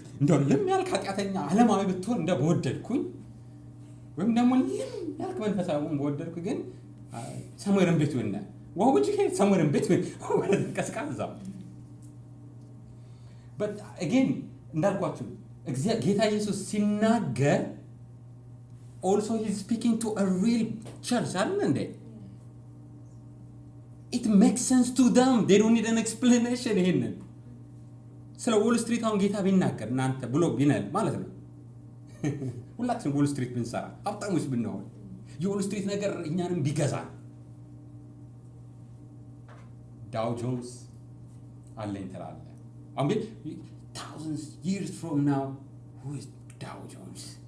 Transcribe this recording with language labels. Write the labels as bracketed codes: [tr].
[am] እንደው ልም ያልክ ኃጢአተኛ ዓለማዊ ብትሆን እንደ በወደድኩኝ ወይም ደግሞ ልም ያልክ መንፈሳዊውን በወደድኩ ግን [en] somewhere in between [am] ነው። [en] What would you say? Somewhere in between. ቀዝቃዛ። But again [am] እንዳልኳችሁ ጌታ ኢየሱስ ሲናገር [en] also he's speaking to a real church, [am] አይደል? [en] It makes sense to them. They don't need an explanation. [am] ይሄንን ስለ ዎል ስትሪት አሁን ጌታ ቢናገር እናንተ ብሎ ቢነል ማለት ነው ሁላችንም ዎል ስትሪት ብንሰራ ሀብታሞች ብንሆን የዎል ስትሪት ነገር እኛንም ቢገዛ ዳው ጆንስ አለኝ ትላለህ። አሁን [en] thousands years from now, who is Dow Jones?